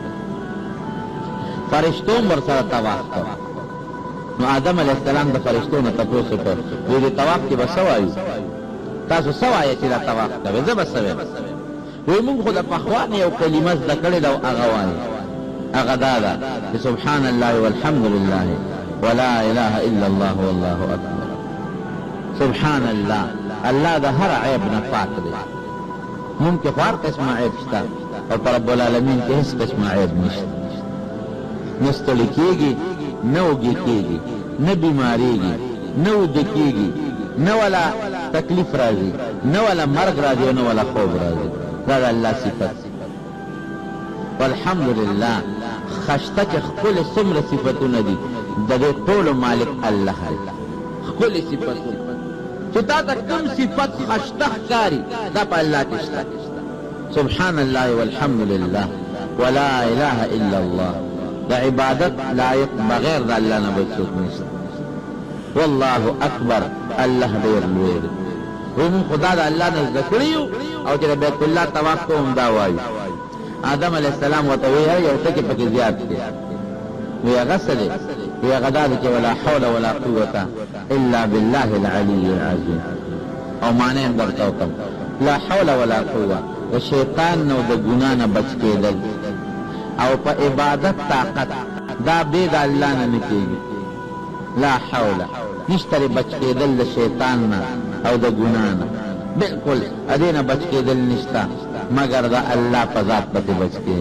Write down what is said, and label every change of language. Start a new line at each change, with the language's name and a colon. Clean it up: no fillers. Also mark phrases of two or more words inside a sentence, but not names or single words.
Pashto: فرشتو هم ورسره طواف کوي نو آدم
Arabic: علیه السلام
Pashto: د فرشتو نه تپوس وکړ وایي د طواف کې به څه وایو تاسو څه وایئ چې دا طواف کوئ زه به څه وایم وایي موږ خو د پخوا نه یو کلمه زده کړې ده او هغه وایو هغه دا ده چې
Arabic: سبحان الله والحمد لله ولا اله الا الله والله اکبر سبحان الله
Pashto: الله د هر عیب نه پاک دی مونږ کې هر قسمه عیب شته او پر
Arabic: رب العالمین
Pashto: کې هیڅ قسمه عیب نشته نه ستړي کېږي نه وږي کېږي نه بیمارېږي نه وده کېږي نه ولا تکلیف راځي نه ولا مرګ راځي او نه ولا خوب راځي دا د الله صفت والحمدلله خشته چې ښکلې څومره صفتونه دي د دې ټولو مالک الله دی ښکلې صفتونه چې تا ته کوم صفت خشته ښکاري دا په الله کې شته
Arabic: سبحان الله والحمد لله ولا اله الا الله
Pashto: د عبادت لایق بغیر د الله نه بل څوک نشته
Arabic: والله اکبر
Pashto: الله ډېر لوی دی وایي مونږ خو دا د الله نه زده کړي یو او چې د بیت الله طواف کوو دا وایو آدم
Arabic: علیه السلام
Pashto: ورته وایي یو ټکي پکې زیات دی وی هغه څه دی وی هغه دا دی چې
Arabic: ولا حول ولا قوة الا بالله العلي العظیم
Pashto: او معنی هم درته وکړم
Arabic: لا حول ولا قوة
Pashto: د شیطان نه او د ګناه نه بچ کېدل او په عبادت طاقت دا بې د الله نه نه کېږي
Arabic: لا حول
Pashto: نشتر بچ کېدل د شیطان نه او د ګناه نه، بالکل ادې نه بچ کېدل نشته مگر د الله په ذات پسې بچ کېږي.